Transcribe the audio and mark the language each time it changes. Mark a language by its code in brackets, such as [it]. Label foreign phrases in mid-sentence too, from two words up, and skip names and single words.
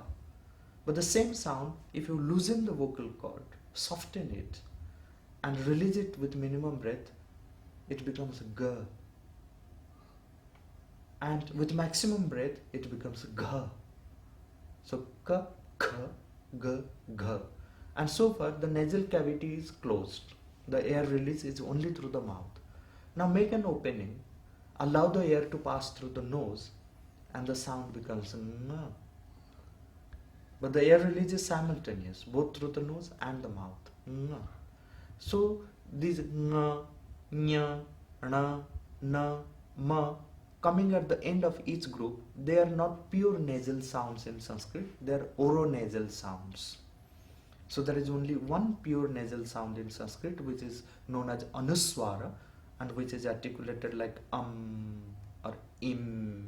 [en] But the same sound, if you loosen the vocal cord, soften it, and release it with minimum breath, it becomes ga. And with maximum breath, it becomes gha. [sa] So क, ख, ग, घ. [en] And so far, the nasal cavity is closed. The air release is only through the mouth. Now make an opening, allow the air to pass through the nose, and the sound becomes nga. But the air release is simultaneous, both through the nose and the mouth. Nga. So these [sa] ङ, ञ, ण, न, म, [en] coming at the end of each group, they are not pure nasal sounds in Sanskrit, they are oronasal sounds. So there is only one pure nasal sound in Sanskrit, which is known as anuswara, and which is articulated like or im.